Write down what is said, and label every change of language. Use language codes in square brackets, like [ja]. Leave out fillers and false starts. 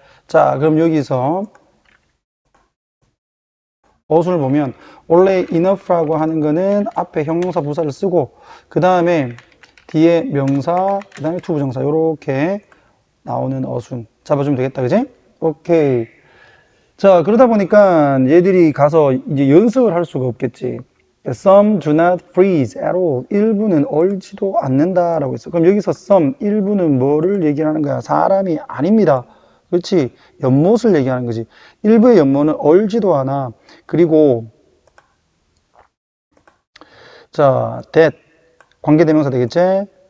[ko] 자, 그럼 여기서 어순을 보면 원래 enough라고 하는 거는 앞에 형용사 부사를 쓰고 그 다음에 뒤에 명사, 그 다음에 투부정사, 요렇게 나오는 어순 잡아주면 되겠다, 그지? 오케이. 자, 그러다 보니까 얘들이 가서 이제 연습을 할 수가 없겠지. [en] Some do not freeze at all. [ko] 일부는 얼지도 않는다라고 했어. 그럼 여기서 some, 일부는 뭐를 얘기하는 거야? 사람이 아닙니다. 그렇지? 연못을 얘기하는 거지. 일부의 연못은 얼지도 않아. 그리고 자, that 관계대명사 되겠지?